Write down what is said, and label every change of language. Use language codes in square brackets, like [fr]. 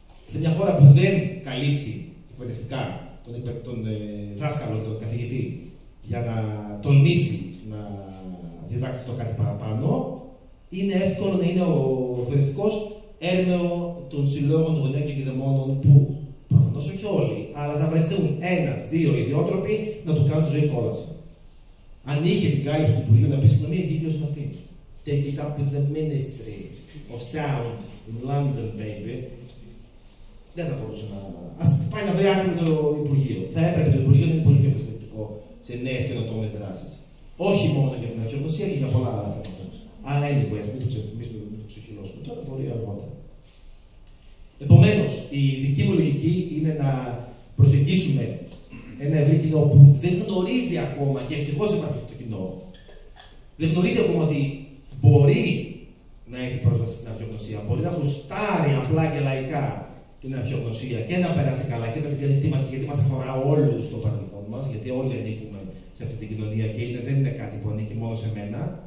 [el] Σε μια χώρα που δεν καλύπτει εκπαιδευτικά τον δάσκαλο και τον καθηγητή για να τολμήσει να διδάξει το κάτι παραπάνω, είναι εύκολο να είναι ο εκπαιδευτικός έρμεο των συλλόγων των γονέων και κηδεμόνων που προφανώς όχι όλοι, αλλά θα βρεθούν 1-2 ιδιότροποι να του κάνουν τη ζωή κόλαση. Αν είχε την κάλυψη του Υπουργείου να πει συγγνώμη, η εγκύκλιος είναι αυτή. [en] Take it up with the Ministry of Sound in London, baby. [el] Δεν θα μπορούσε να. Ας πάει να βρει άκρη με το Υπουργείο. Θα έπρεπε το Υπουργείο να είναι πολύ πιο προσεκτικό σε νέες καινοτόμες δράσεις. Όχι μόνο για την αρχαιογνωσία και για πολλά άλλα θέματα. Αλλά anyway, μην το ξεχυλώσουμε τώρα, μπορεί αργότερα. Επομένως, η δική μου λογική είναι να προσεγγίσουμε ένα ευρύ κοινό που δεν γνωρίζει ακόμα, και ευτυχώς υπάρχει αυτό το κοινό, δεν γνωρίζει ακόμα ότι μπορεί να έχει πρόσβαση στην αρχαιογνωσία, μπορεί να γουστάρει απλά και λαϊκά την αρχαιογνωσία και να περάσει καλά και να την κάνει τίμα της, γιατί μας αφορά όλους στο παρελθόν μας, γιατί όλοι ανήκουμε σε αυτή την κοινωνία και δεν είναι κάτι που ανήκει μόνο σε μένα.